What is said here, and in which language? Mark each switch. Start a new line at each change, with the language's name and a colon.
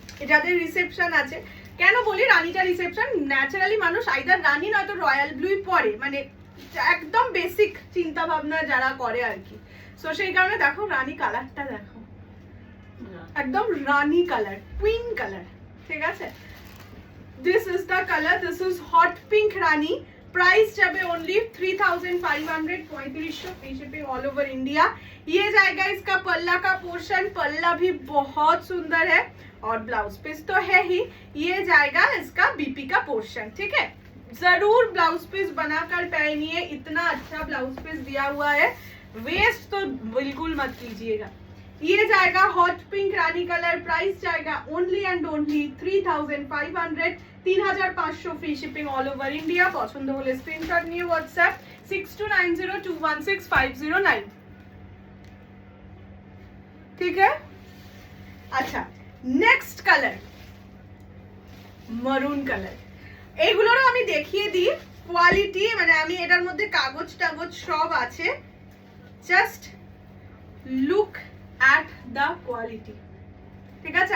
Bangla: যাদের রিসেপশন আছে, কেন বলি রানীটা রিসেপশন, ন্যাচারালি মানুষ আইদার রানী নয়তো রয়্যাল ব্লুই পরে, মানে একদম বেসিক চিন্তা ভাবনা যারা করে আর কি। সো সেই কারণে দেখো রানী কালারটা দেখো, একদম রানী কালার, কুইন কালার, ঠিক আছে।
English: This is the color. This is hot pink rani. Price जाबे only 3500 free shipping all over India.
Hindi: ये जाएगा इसका पल्ला का पोर्शन, पल्ला भी बहुत सुंदर है और ब्लाउज पीस तो है ही। ये जाएगा इसका बीपी का पोर्शन, ठीक है। जरूर ब्लाउज पीस बनाकर पहनिए, इतना अच्छा ब्लाउज पीस दिया हुआ है, वेस्ट तो बिल्कुल मत कीजिएगा। ये जाएगा हॉट पिंक रानी कलर, प्राइस जाएगा
English: Only and only 3500, 3500 free shipping all over India.
Bangla: পছন্দ হলে স্ক্রিনশট নিয়ে হোয়াটসঅ্যাপ 6290216509, ঠিক है। আচ্ছা, নেক্সট কালার মারুন কালার। এইগুলোরও আমি দেখিয়ে দিই কোয়ালিটি, মানে আমি এটার মধ্যে কাগজ টাগজ সব আছে,
English: just look at the quality,
Bangla: ঠিক আছে।